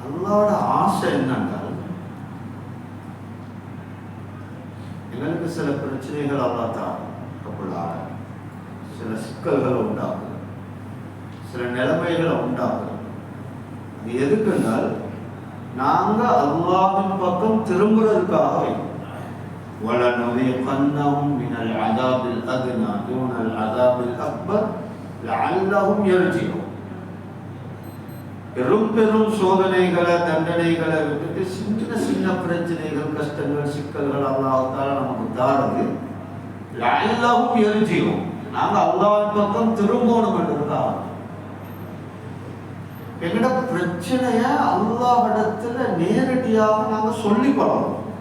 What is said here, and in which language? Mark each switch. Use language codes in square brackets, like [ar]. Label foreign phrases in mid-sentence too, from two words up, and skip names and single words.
[ta] அல்லாஹ்வோட ஆசை என்னன்னா எங்களுக்கு சில பிரச்சனைகள் அல்லாஹ் தான் கப்பலாக சில சிக்கல்களை உண்டாக்குது, சில நிலைமைகளை உண்டாக்குது. அது எதுக்குன்னால் நாங்க அல்லாஹ்வின் பக்கம் திரும்புறதுக்காக. [ar] وَلَنُذِيقَنَّهُمْ مِنَ الْعَذَابِ الْأَدْنَى دُونَ الْعَذَابِ الْأَكْبَرِ لَعَلَّهُمْ يَرْجِعُونَ. [ta] பெரும் பெரும் சோதனைகளை தண்டனைகளை விட்டுட்டு சின்ன சின்ன பிரச்சனைகள் கஷ்டங்கள் சிக்கல்கள் [ar] الله تعالى [ta] நமக்கு தாரது [ar] لعلهم يرجعون. [ta] நாங்க அல்லாஹ்வின் பக்கம் திரும்பணும் என்றதுக்காக. எங்கட பிரச்சனைய அல்லாஹ்விடத்துல நேரடியாக நாங்க சொல்லி பழகணும்.